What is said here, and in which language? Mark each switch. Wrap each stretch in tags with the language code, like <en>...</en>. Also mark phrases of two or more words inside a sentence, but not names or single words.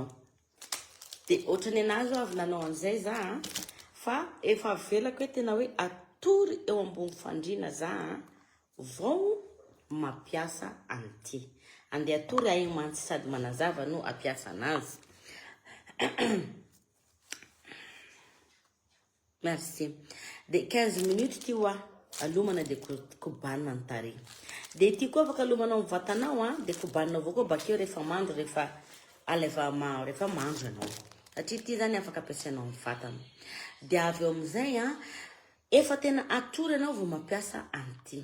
<mg>Dia ohatrany anazy avy nanao an'izay za fa efa avelako hoe tena hoe atory eo ambony fandriana za vao mampiasa an'ity. Andeha atory aigny mantsy sady manazava no ampiasa anazy. Merci. De 15 minutes ty alomana de kobanina ny tare. De ty koa afaka alomanao amin'ny vatanao de kobaninao avao koa bakeo rehefa mandro rehefa rehefa mandro anao. Satria ty zany afaka ampiasainao amin'ny vatana. De avy eo amin'izay efa tena atory anao vao mampiasa an'ity.</mg>